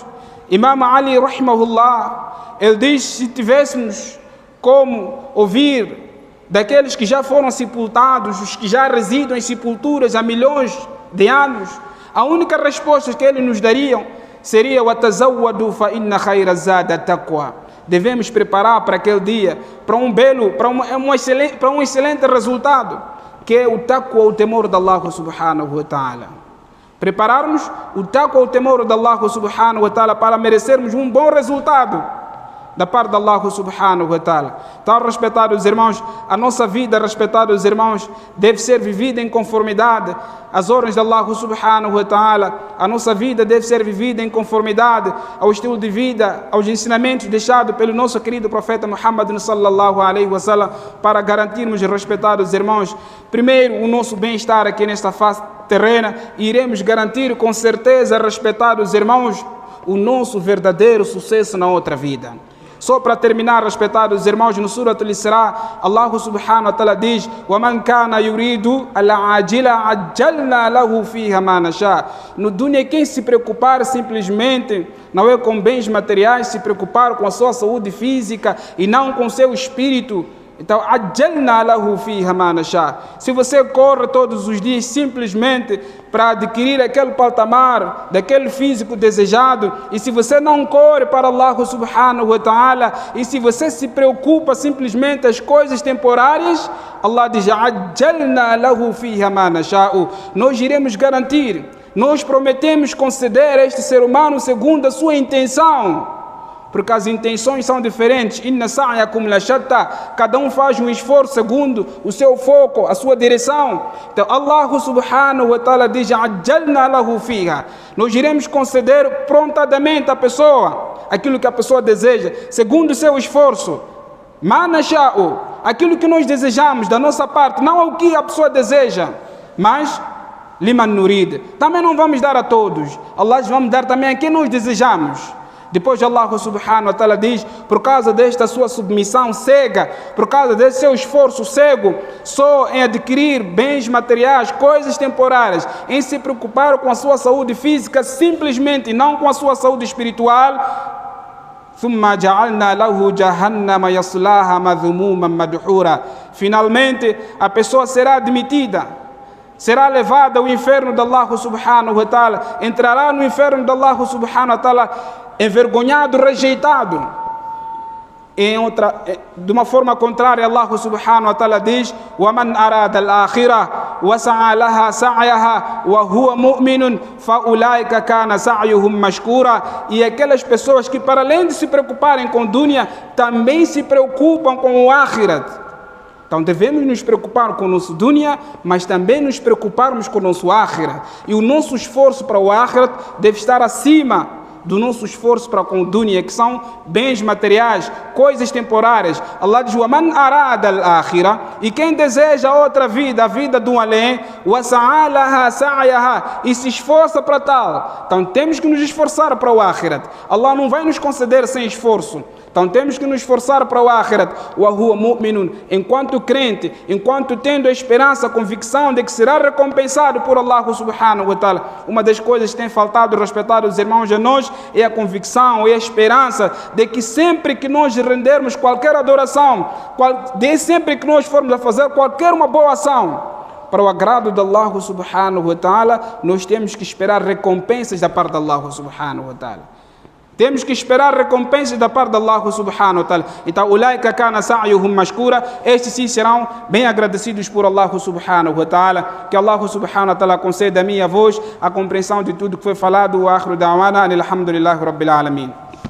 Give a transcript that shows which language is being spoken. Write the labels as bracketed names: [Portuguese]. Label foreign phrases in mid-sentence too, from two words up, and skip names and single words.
[Portuguese] Imam Ali, rahimahullah, ele diz: se tivéssemos como ouvir daqueles que já foram sepultados, os que já residem em sepulturas há milhões de anos, a única resposta que eles nos dariam seria: [Arabic] وَتَزَوَّدُوا فَإِنَّ خَيْرَ الزَّادِ التَّقْوَى. [Portuguese] Devemos preparar para aquele dia, para um excelente resultado, que é o taqwa, o temor de Allah [Arabic] سبحانه وتعالى. [Portuguese] Prepararmos o taqwa, o temor de Allah [Arabic] سبحانه وتعالى, [Portuguese] para merecermos um bom resultado da parte de Allah [Arabic] سبحانه وتعالى. [Portuguese] Então, respetados irmãos, a nossa vida, respetados irmãos, deve ser vivida em conformidade às ordens de Allah [Arabic] سبحانه وتعالى. [Portuguese] A nossa vida deve ser vivida em conformidade ao estilo de vida, aos ensinamentos deixados pelo nosso querido profeta Muhammad [Arabic] صلى الله عليه وسلم, [Portuguese] para garantirmos, respetados irmãos, primeiro o nosso bem-estar aqui nesta face terrena, e iremos garantir com certeza, respetados irmãos, o nosso verdadeiro sucesso na outra vida. Só para terminar, respetados irmãos, no Surat Al-Isra, Allah [Arabic] سبحانه وتعالى [Portuguese] diz: [Arabic] وَمَنْ كَانَ يُرِيدُ الْعَاجِلَ عَجَّلْنَا لَهُ فِيهَا مَا نَشَاءُ. [Portuguese] No dunya, quem se preocupar simplesmente não é com bens materiais, se preocupar com a sua saúde física e não com seu espírito, então, [Arabic] عَجَّلْنَا لَهُ فِيهَا مَا نَشَاءُ. [Portuguese] Se você corre todos os dias simplesmente para adquirir aquele patamar, daquele físico desejado, e se você não corre para Allah [Arabic] سبحانه وتعالى, [Portuguese] e se você se preocupa simplesmente as coisas temporárias, Allah diz: [Arabic] عَجَّلْنَا لَهُ فِيهَا مَا نَشَاءُ. [Portuguese] Nós iremos garantir, nós prometemos conceder a este ser humano segundo a sua intenção, porque as intenções são diferentes. [Arabic] إن سعيكم لشتى. [Portuguese] Cada um faz um esforço segundo o seu foco, a sua direção. Então Allah [Arabic] سبحانه وتعالى [Portuguese] diz: [Arabic] عجلنا له فيها. [Portuguese] Nós iremos conceder prontamente à pessoa aquilo que a pessoa deseja, segundo o seu esforço. [Arabic] ما نشاء. [Portuguese] Aquilo que nós desejamos da nossa parte, não o que a pessoa deseja, mas [Arabic] لمن نريد. [Portuguese] Também não vamos dar a todos. Allah vamos dar também a quem nós desejamos. Depois Allah [Arabic] سبحانه وتعالى [Portuguese] diz: por causa desta sua submissão cega, por causa desse seu esforço cego, só em adquirir bens materiais, coisas temporárias, em se preocupar com a sua saúde física simplesmente, não com a sua saúde espiritual, finalmente a pessoa será admitida, será levada ao inferno de Allah [Arabic] سبحانه وتعالى, [Portuguese] entrará no inferno de Allah [Arabic] سبحانه وتعالى [Portuguese] envergonhado, rejeitado. De uma forma contrária, [Arabic] Allah سبحانه وتعالى diz: وَمَنْ أَرَادَ الْآخِرَةَ وَسَعَى لَهَا سَعْيَهَا وَهُوَ مُؤْمِنٌ فَأُولَٰئِكَ كَانَ سَعْيُهُمْ مَشْكُورًا. [Portuguese] E aquelas pessoas que, para além de se preocuparem com dunya, também se preocupam com o akhirat. Então devemos nos preocupar com o nosso dunya, mas também nos preocuparmos com o nosso akhirat. E o nosso esforço para o akhirat deve estar acima do nosso esforço para com o dunya, que são bens materiais, coisas temporárias. Allah diz: [Arabic] وَمَنْ أَرَادَ الْآخِرَةَ. [Portuguese] E quem deseja outra vida, a vida do além, [Arabic] وَسَعَى لَهَا سَعْيَهَا. [Portuguese] E se esforça para tal. Então temos que nos esforçar para o akhirat. Allah não vai nos conceder sem esforço. Então temos que nos esforçar para o akhirat. [Arabic] وَهُوَ مُؤْمِنٌ. [Portuguese] Enquanto crente, enquanto tendo a esperança, a convicção de que será recompensado por Allah [Arabic] سبحانه وتعالى. [Portuguese] Uma das coisas que tem faltado, respetados irmãos, a nós, é a convicção e a esperança de que sempre que nós rendermos qualquer adoração, sempre que nós formos a fazer qualquer uma boa ação para o agrado de Allah [Arabic] سبحانه وتعالى, [Portuguese] nós temos que esperar recompensas da parte de Allah [Arabic] سبحانه وتعالى. [Portuguese] Temos que esperar recompensas da parte de Allah [Arabic] سبحانه وتعالى. Então, أولئك كان سعيهم مشكورا. [Portuguese] Estes sim serão bem agradecidos por Allah [Arabic] سبحانه وتعالى. [Portuguese] Que Allah [Arabic] سبحانه وتعالى [Portuguese] conceda a mim e a vós a compreensão de tudo que foi falado. [Arabic] وآخر دعوانا الحمد لله رب العالمين.